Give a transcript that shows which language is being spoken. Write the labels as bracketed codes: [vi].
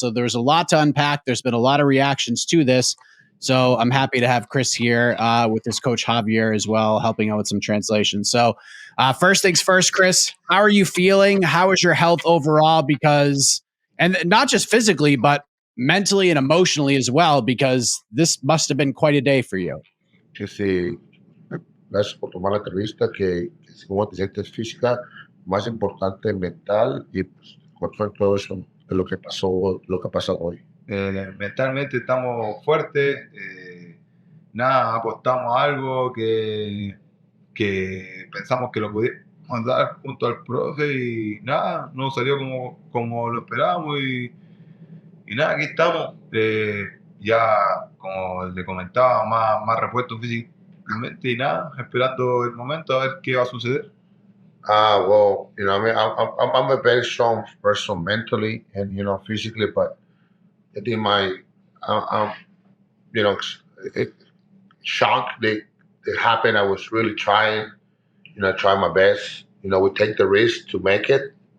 [en] So there's a lot to unpack. There's been a lot of reactions to this. So I'm happy to have Chris here with his coach Javier as well, helping out with some translation. So first things first, Chris, how are you feeling? How is your health overall? Because, and not just physically, but mentally and emotionally as well, because this must have been quite a day for you. [es] Sí, gracias por tomar la entrevista, que cómo te sientes física, más importante mental y pues, con todo eso de lo que pasó, lo que ha pasado hoy. Mentalmente estamos fuertes, nada, apostamos a algo que pensamos que lo podíamos dar junto al profe y nada, no salió como lo esperábamos y nada, aquí estamos, ya como le comentaba, más repuestos físicamente y nada, esperando el momento a ver qué va a suceder. [en] Well, you know, I mean, I'm a very strong person mentally and, you know, physically, but I think I'm, you know, shocked that it happened. I was really trying, you know, trying my best. You know, we take the risk to make it.